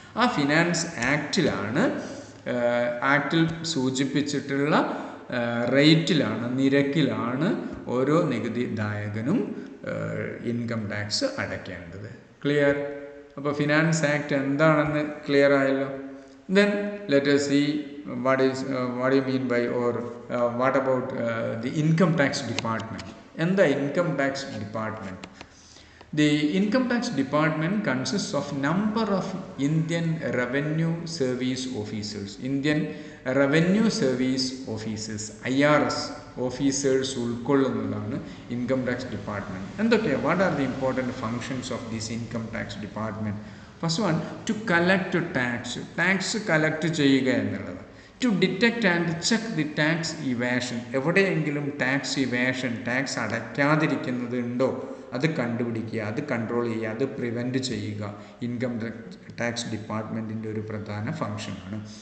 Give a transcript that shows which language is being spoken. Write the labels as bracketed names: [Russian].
[Malayalam] ആ ഫിനാൻസ് ആക്റ്റിലാണ് ആക്റ്റിൽ സൂചിപ്പിച്ചിട്ടുള്ള റേറ്റിലാണ്, നിരക്കിലാണ് ഓരോ നികുതിദായകനും ഇൻകം ടാക്സ് അടയ്ക്കേണ്ടത്. ക്ലിയർ? അപ്പോൾ ഫിനാൻസ് ആക്ട് എന്താണെന്ന് ക്ലിയർ ആയല്ലോ. [English] Then let us see what do you mean by or what about the income tax department. And the income tax department, the income tax department consists of number of Indian revenue service officers, Indian revenue service officers, IRS officers [Malayalam] ഉൾക്കൊള്ളുന്നതാണ് income tax department. എന്തൊക്കെയാണ്, [English] What are the important functions of this income tax department? First one, to collect tax [Malayalam] collect ചെയ്യുക എന്നുള്ളത്. [English] to detect and check the tax evasion, [Malayalam] എവിടെയെങ്കിലും tax ഇവാഷൻ, tax അടയ്ക്കാതിരിക്കുന്നത് ഉണ്ടോ അത് കണ്ടുപിടിക്കുക, അത് control ചെയ്യുക, അത് പ്രിവെൻറ്റ് ചെയ്യുക ഇൻകം ടാക്സ് ഡിപ്പാർട്ട്മെൻറ്റിൻ്റെ ഒരു പ്രധാന ഫങ്ഷനാണ്.